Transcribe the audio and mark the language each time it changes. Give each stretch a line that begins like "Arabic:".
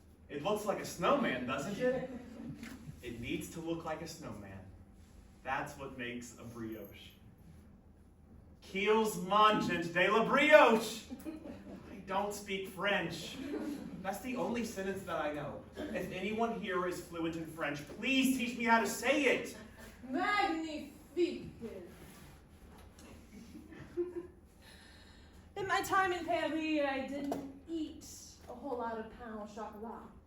English: It looks like a snowman, doesn't it? It needs to look like a snowman. That's what makes a brioche.
French: Qu'ils mangent de la brioche.
English: I don't speak French. That's the only sentence that I know. If anyone here is fluent in French, please teach me how to say it.
French: Magnifique.
English: In my time in Paris, I didn't eat a whole lot of pain au chocolat.